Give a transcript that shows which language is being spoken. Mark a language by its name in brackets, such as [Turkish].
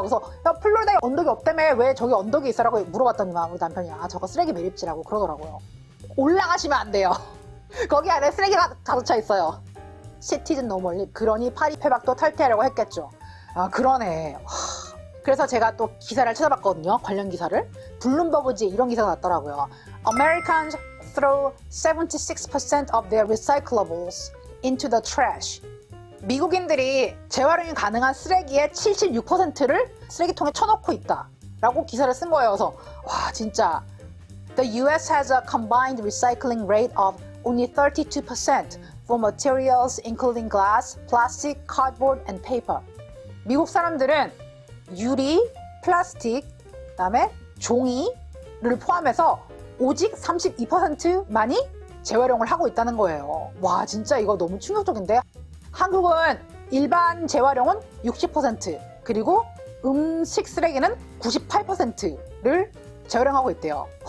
[Korean] 그래서 야, 플로리다에 언덕이 없다며 왜 저기 언덕이 있어라고 물어봤더니만 우리 남편이 저거 쓰레기 매립지라고 그러더라고요. 올라가시면 안 돼요. 거기 안에 쓰레기가 가득 차 있어요. 시티즌 노멀리. 그러니 파리폐박도 탈퇴하려고 했겠죠. 그러네. 그래서 제가 또 기사를 찾아봤거든요. 관련 기사를. 블룸버그지에 이런 기사가 났더라고요. [English] Americans throw 76% of their recyclables into the trash. [Korean] 미국인들이 재활용이 가능한 쓰레기의 76%를 쓰레기통에 쳐넣고 있다 라고 기사를 쓴 거예요. 그래서 와 진짜 [English] The US has a combined recycling rate of only 32% for materials including glass, plastic, cardboard, and paper. [Korean] 미국 사람들은 유리, 플라스틱, 그다음에 종이를 포함해서 오직 32%만이 재활용을 하고 있다는 거예요. 와 진짜 이거 너무 충격적인데. 한국은 일반 재활용은 60% 그리고 음식 쓰레기는 98%를 재활용하고 있대요.